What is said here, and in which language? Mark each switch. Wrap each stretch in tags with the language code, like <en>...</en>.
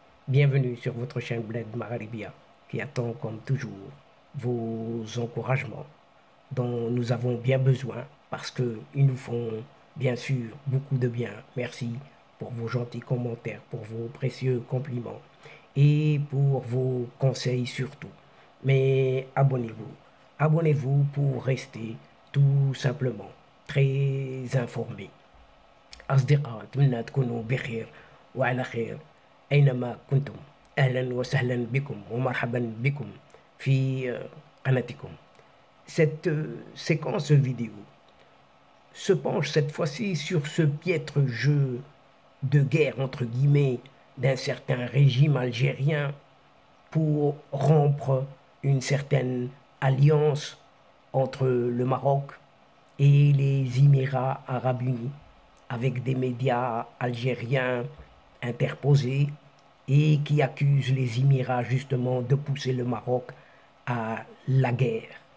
<fr>Bienvenue sur votre chaîne Bled Maralibia qui attend comme toujours vos encouragements dont nous avons bien besoin parce qu'ils nous font bien sûr beaucoup de bien. Merci pour vos gentils commentaires, pour vos précieux compliments et pour vos conseils surtout. Mais abonnez-vous. Abonnez-vous pour rester tout simplement très informé.</fr> <ar>أصدقاء أتمنى تكونوا بخير وعلى خير أينما كنتم. أهلا وسهلا بكم ومرحبا بكم في قناتكم.</ar> <fr>Cette séquence vidéo se penche cette fois-ci sur ce piètre jeu de guerre, entre guillemets, d'un certain régime algérien pour rompre une certaine alliance entre le Maroc et les Émirats arabes unis, avec des médias algériens interposés et qui accusent les Émirats justement de pousser le Maroc à la guerre.</fr>